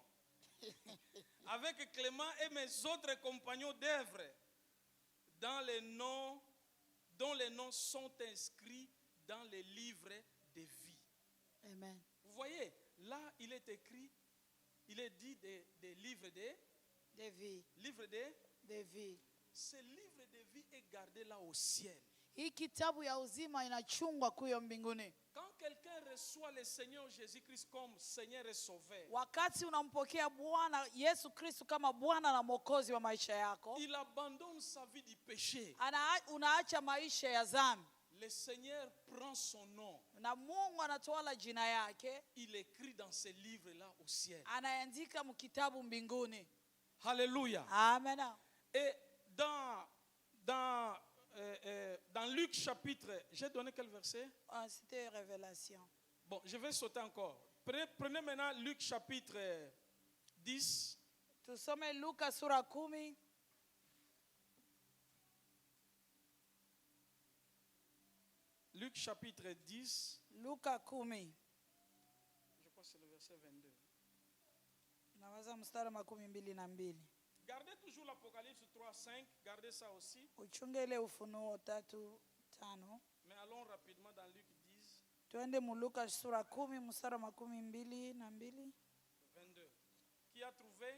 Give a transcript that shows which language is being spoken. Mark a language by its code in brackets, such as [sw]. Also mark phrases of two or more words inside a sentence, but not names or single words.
[fr] Avec Clément et mes autres compagnons d'œuvre, dont les noms sont inscrits dans les livres de vie. Amen. Vous voyez, là, il est écrit, il est dit des livres De vie. livres De vie. ce livre de vie est gardé là au ciel. [sw] Hii kitabu ya uzima inachungwa kuyo mbinguni. [fr] Quand quelqu'un reçoit le Seigneur Jésus-Christ comme Seigneur et Sauveur, [sw] Wakati unampokea Bwana Yesu Kristo kama Bwana na Mwokozi wa maisha yako, [fr] il abandonne sa vie du péché. [sw] unaacha maisha ya dhambi. [fr] Le Seigneur prend son nom, [sw] Na Mungu anatwala jina yake, [fr] il écrit dans ce livre-là au ciel. [sw] anaandika mkitabu mbinguni. [fr] Alléluia. Amen. Et dans Luc chapitre, j'ai donné quel verset? C'était révélation. Bon, je vais sauter encore. Prenez maintenant Luc chapitre 10. [sw] Tusome Luka sura 10. [fr] Luc chapitre 10. [sw] Luka 10. [fr] Je crois que c'est le verset 22. [sw] Nawaza mstari 22. [fr] Gardez toujours l'Apocalypse 3, 5. Gardez ça aussi. [sw] Uchunge ile Ufunuo 3:5. [fr] Mais allons rapidement dans Luc 10, [sw] Twende mu Luka sura 10 mstari 22. [fr] 22. Qui a trouvé?